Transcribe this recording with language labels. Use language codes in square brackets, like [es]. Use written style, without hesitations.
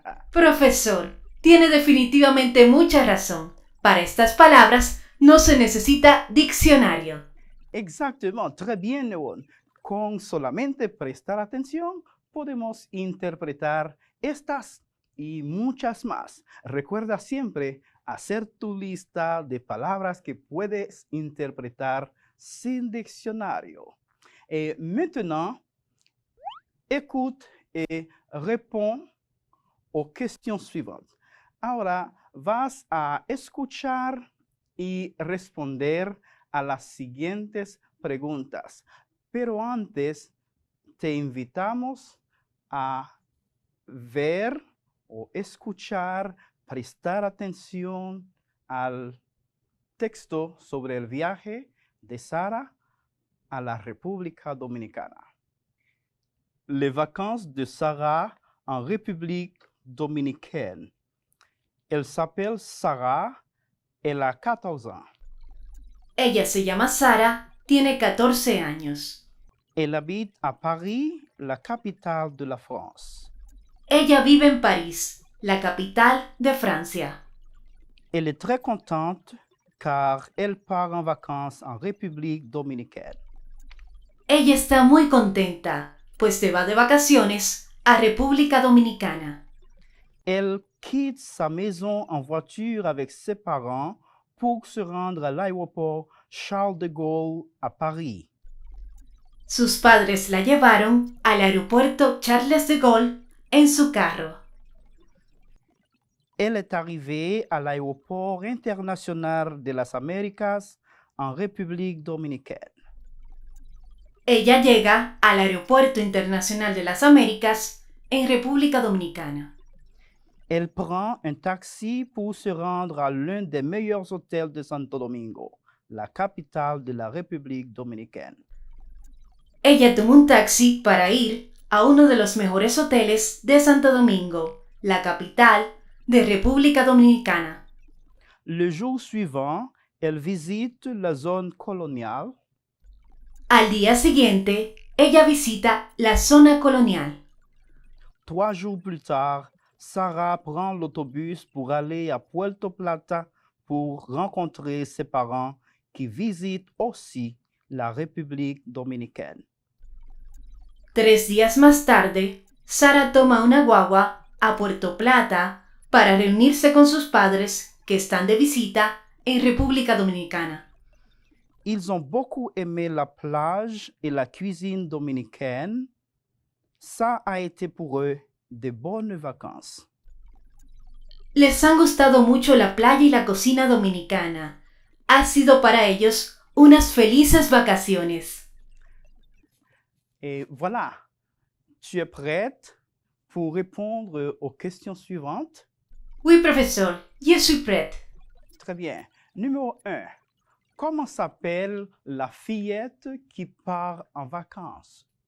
[es] Profesor, tiene definitivamente mucha razón. Para estas palabras no se necesita diccionario. [fr] Exactement, très bien, Neuron. [es] Con solamente prestar atención, podemos interpretar estas y muchas más. Recuerda siempre hacer tu lista de palabras que puedes interpretar sin diccionario. [fr] Et maintenant, écoute et réponds aux questions suivantes. [es] Ahora vas a escuchar y responder a las siguientes preguntas. Pero antes, te invitamos a ver o escuchar, prestar atención al texto sobre el viaje de Sara [fr] à la République [es] Dominicana. [fr] Les vacances de Sarah en République Dominicaine. Elle s'appelle Sarah, elle a 14 ans. [es] Ella se llama Sara, tiene 14 años. [fr] Elle habite à Paris, la capitale de la France. [es] Ella vive en París, la capital de Francia. [fr] Elle est très contente car elle part en vacances en République Dominicaine. [es] Ella está muy contenta, pues se va de vacaciones a República Dominicana. [fr] Elle quitte sa maison en voiture avec ses parents pour se rendre à l'aéroport Charles de Gaulle à Paris. [es] Sus padres la llevaron al aeropuerto Charles de Gaulle en su carro. [fr] Elle est arrivée à l'aéroport international de las Américas en République Dominicaine. [es] Ella llega al Aeropuerto Internacional de las Américas en República Dominicana. [fr] Elle prend un taxi pour se rendre à l'un des meilleurs hôtels de Santo Domingo, la capitale de la République Dominicaine. [es] Ella toma un taxi para ir a uno de los mejores hoteles de Santo Domingo, la capital de República Dominicana. [fr] Le jour suivant, elle visite la zone coloniale. [es] Al día siguiente, ella visita la zona colonial. [fr] 3 jours plus tard, Sarah prend l'autobus pour aller à Puerto Plata pour rencontrer ses parents qui visitent aussi la République Dominicaine. [es] 3 días más tarde, Sara toma una guagua a Puerto Plata para reunirse con sus padres que están de visita en República Dominicana. [fr] Ils ont beaucoup aimé la plage et la cuisine dominicaine. Ça a été pour eux de bonnes vacances. [es] Les han gustado mucho la playa y la cocina dominicana. Ha sido para ellos unas felices vacaciones. [fr] Et voilà, tu es prête pour répondre aux questions suivantes? Oui, professeur, je suis prête. Très bien. Numéro 1. Comment s'appelle la fillette qui part en vacances?